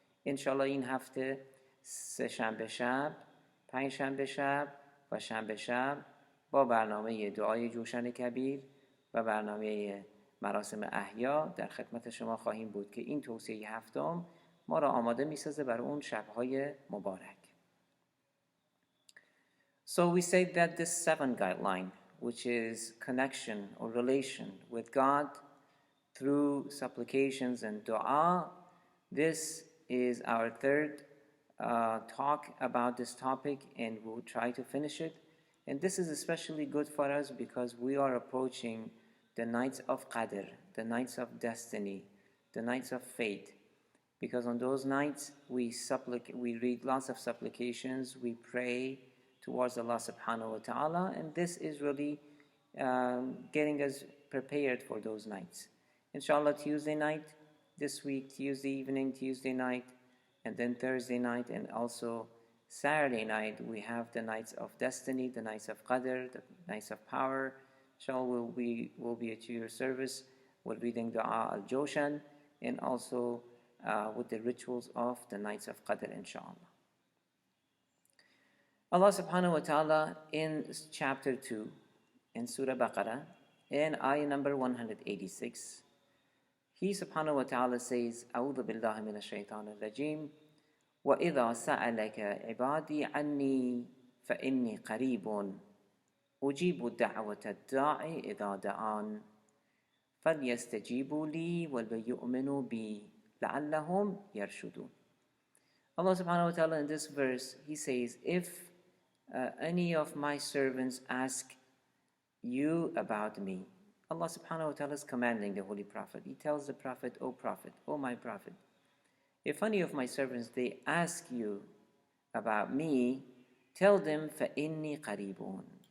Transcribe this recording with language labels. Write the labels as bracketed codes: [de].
[fa] انشالله این هفته 3 شنبه شب، 5 شنبه شب و شنبه شب با برنامه دعای جوشن کبیر و برنامه مراسم احیا در خدمت شما خواهیم بود که این توصیه هفتم ما را آماده می‌سازه برای اون شب‌های مبارک. [en] So we say that this seventh guideline, which is connection or relation with God through supplications and dua, this is our third talk about this topic, and we'll try to finish it. And this is especially good for us because we are approaching the nights of Qadr, the nights of destiny, the nights of fate. Because on those nights we read lots of supplications, we pray towards Allah subhanahu wa ta'ala, and this is really getting us prepared for those nights. Inshallah, Tuesday night this week, Tuesday evening, Tuesday night, and then Thursday night, and also Saturday night, we have the nights of destiny, the nights of Qadr, the nights of power. Inshallah, we'll be at your service with reading Dua al-Joshan, and also with the rituals of the nights of Qadr, inshallah. Allah subhanahu wa ta'ala in chapter 2 in Surah Baqarah, in ayah number 186, He subhanahu wa ta'ala says, [ar] أعوذ بالله من الشيطان الرجيم وإذا سألك عبادي عني فإني قريب أجيب دعوة الداعي إذا دعان فليستجيبوا لي وليؤمنوا بي لعلهم يرشدون. [en] Allah subhanahu wa ta'ala in this verse, He says, if any of my servants ask you about me, Allah subhanahu wa ta'ala is commanding the Holy Prophet. He tells the Prophet, O my Prophet, if any of my servants, they ask you about me, tell them, [ar] فَإِنِّي قَرِيبٌ.